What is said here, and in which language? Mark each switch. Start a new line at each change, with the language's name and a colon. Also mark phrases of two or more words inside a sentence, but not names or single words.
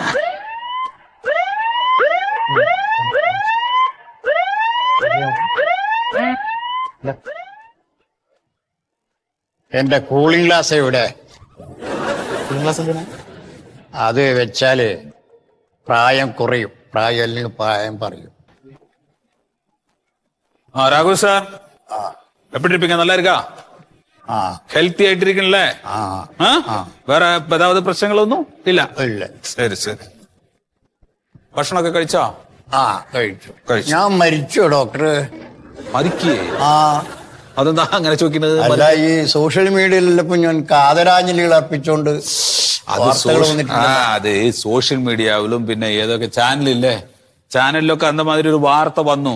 Malayalam: എന്റെ കൂളിംഗ് ഗ്ലാസ് എവിടെ? അത് വെച്ചാല് പ്രായം കുറയും. പ്രായം അല്ലെങ്കിൽ പ്രായം പറയും.
Tamil: ராகு சார், எப்படி இருப்பீங்க? நல்லா இருக்கா? ஹெல்த்தி ஆயிட்டு இருக்கீங்கல்ல? வேற ஏதாவது பிரச்சனைகளൊന്നും ഇല്ല?
Malayalam: ഇല്ല. ശരി ശരി. ഭക്ഷണമൊക്കെ കഴിച്ചോ? കഴിച്ചു. ഞാൻ മരിച്ചു ഡോക്ടർ. മരിക്കേ? അതെന്താ അങ്ങനെ ചോദിക്കുന്നത്? അല്ല, ഈ സോഷ്യൽ മീഡിയയിലപ്പോ ഞാൻ ആദരാഞ്ജലികൾ അർപ്പിച്ചോണ്ട് അത് സോഷ്യൽ മീഡിയയിലും പിന്നെ ഏതൊക്കെ ചാനലില്ലേ, ചാനലിലൊക്കെ അന്തമാതിരി ഒരു വാർത്ത വന്നു.